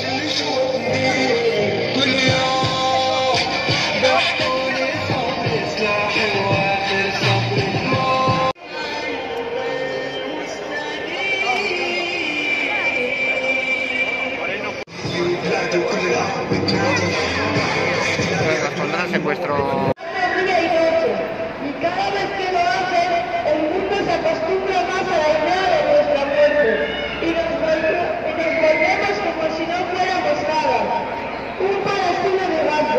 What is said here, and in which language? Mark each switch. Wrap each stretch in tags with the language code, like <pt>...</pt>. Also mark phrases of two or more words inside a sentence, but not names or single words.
<ar>اللي شوفني كل يوم بحكولي صبري سلاحي واخر صبري بلادي كلها بتنادي</ar> <es>secuestro. Y cada vez que lo hacen, el mundo se acostumbra más a la idea de nuestra muerte y nos volvemos como si no fuéramos nada. Un Palestina de Gaza.</es>